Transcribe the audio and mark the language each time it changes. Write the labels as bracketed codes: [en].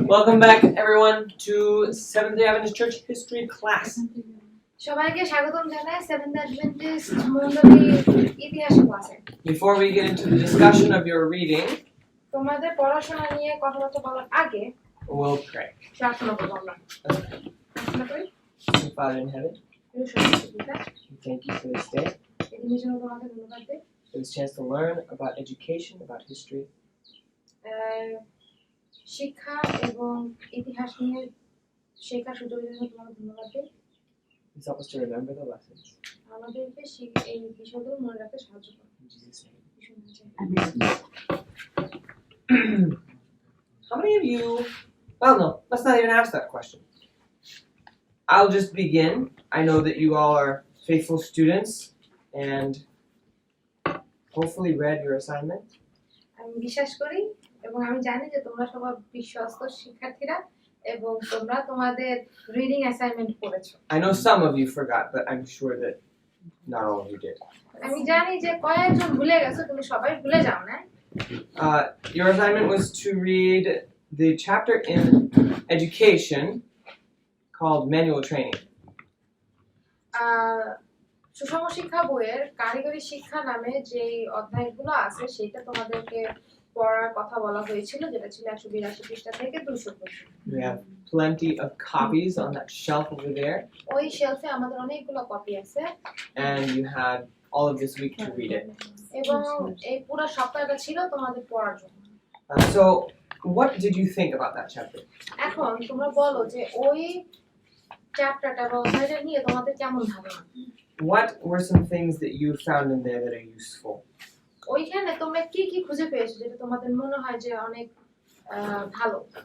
[en] Welcome back, everyone, to Seventh-day Adventist Church History class. [bn] সবাইকে স্বাগতম জানাই সেভেন্থ অ্যাডভেন্টিস্ট মণ্ডলীর ইতিহাস ক্লাসে। [en] Before we get into the discussion of your reading, [bn] তোমাদের পড়াশোনা নিয়ে কথাবার্তা বলার আগে [en] we'll pray. [bn] প্রার্থনা করব আমরা। প্রার্থনা করি। [en] Father in heaven, we thank you for this day, [bn] এদিনের জন্য তোমাকে ধন্যবাদ দেই। [en] for this chance to learn about education, about history. [bn] শিক্ষা এবং ইতিহাস নিয়ে শেখার সুযোগের জন্য তোমাকে ধন্যবাদ দেই। [en] Please help us to remember the lessons. [bn] আমাদেরকে এই বিষয়গুলো মনে রাখতে সাহায্য করো। [en] In Jesus' name. How many of you, well, no, let's not even ask that question. I'll just begin. I know that you all are faithful students and hopefully read your assignment. [bn] আমি বিশ্বাস করি এবং আমি জানি যে তোমরা সবাই বিশ্বস্ত শিক্ষার্থীরা এবং তোমরা তোমাদের রিডিং অ্যাসাইনমেন্ট করেছো। [en] I know some of you forgot, but I'm sure that not all of you did. [bn] আমি জানি যে কয়েকজন ভুলে গেছো, তুমি সবাই ভুলে যাও না। [en] Your assignment was to read the chapter in education called Manual Training. [bn] সুষম শিক্ষা বইয়ের কারিগরি শিক্ষা নামে যে অধ্যায়গুলো আছে সেটা তোমাদেরকে পড়ার কথা বলা হয়েছিল, যেটা ছিল 182 পৃষ্ঠা থেকে 200 পর্যন্ত। [en] We have plenty of copies on that shelf over there. [bn] ওই শেলফে আমাদের অনেকগুলো কপি আছে। [en] And you had all of this week to read it. [bn] এবং এই পুরো সপ্তাহটা ছিল তোমাদের পড়ার জন্য। [en] So, what did you think about that chapter? [bn] এখন তোমরা বলো যে ওই চ্যাপ্টারটা বা অধ্যায়টা নিয়ে তোমাদের কেমন ধারণা? [en] What were some things that you found in there that are useful? [bn] ওইখানে তোমরা কি কি খুঁজে পেয়েছো যেটা তোমাদের মনে হয় যে অনেক ভালো?